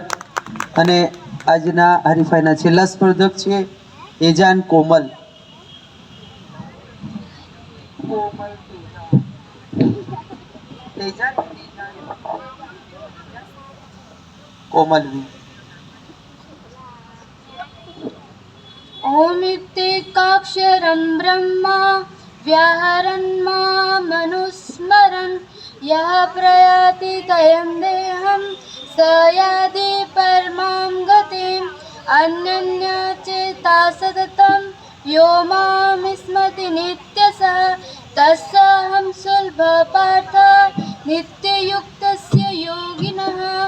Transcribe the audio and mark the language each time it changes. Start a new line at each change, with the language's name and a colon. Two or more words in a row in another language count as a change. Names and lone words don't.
Gujarati: અને આજના હરીફાઈના છેલ્લા સ્પર્ધક છે એજાન કોમલ. કોમલ
Sanskrit: ओमित्येकाक्षरं ब्रह्म व्याहरन् मामनुस्मरन् यः प्रयाति तयं देहं स याति परमां गतिम् अनन्यचेता सततं यो मां स्मरति नित्यसः तस्याहं सुलभपार्थ नित्ययुक्तस्य योगिनः